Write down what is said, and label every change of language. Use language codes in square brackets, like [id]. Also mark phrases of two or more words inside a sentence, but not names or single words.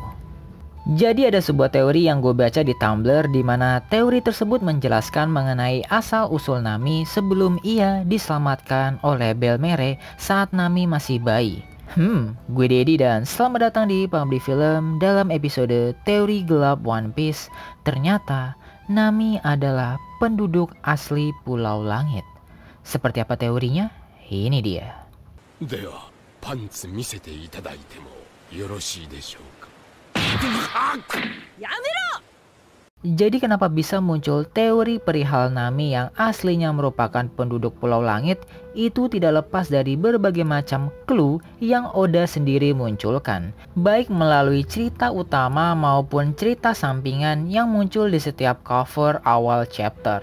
[id] Jadi ada sebuah teori yang gue baca di Tumblr di mana teori tersebut menjelaskan mengenai asal-usul Nami sebelum ia diselamatkan oleh Belmereh saat Nami masih bayi. Gue Dedi dan selamat datang di Pembeli Film dalam episode Teori Gelap One Piece. Ternyata Nami adalah penduduk asli Pulau Langit. Seperti apa teorinya? Ini dia. [ja] では、パンツ見せていただいてもよろしいでしょうか。 [id] Jadi kenapa bisa muncul teori perihal Nami yang aslinya merupakan penduduk Pulau Langit itu tidak lepas dari berbagai macam clue yang Oda sendiri munculkan, baik melalui cerita utama maupun cerita sampingan yang muncul di setiap cover awal chapter.